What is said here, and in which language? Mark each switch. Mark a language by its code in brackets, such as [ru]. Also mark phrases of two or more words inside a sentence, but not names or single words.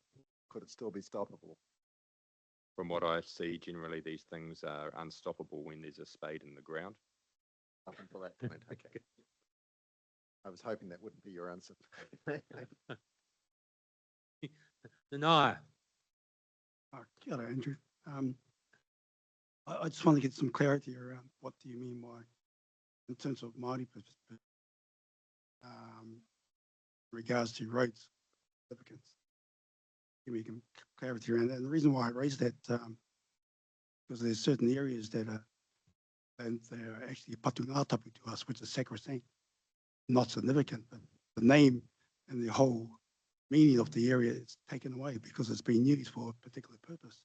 [en] Could it still be stoppable? From what I see, generally these things are unstoppable when there's a spade in the ground. Up until that point, okay. I was hoping that wouldn't be your answer. Deny. [mi] Kia ora, Andrew. [en] I just want to get some clarity around what do you mean by, in terms of Māori perspective, regards to roads significance. Give me some clarity around that. And the reason why I raised that, because there's certain areas that are, and they're actually patungātapu to us, which is sacrosanct, not significant, but the name and the whole meaning of the area is taken away because it's been used for a particular purpose.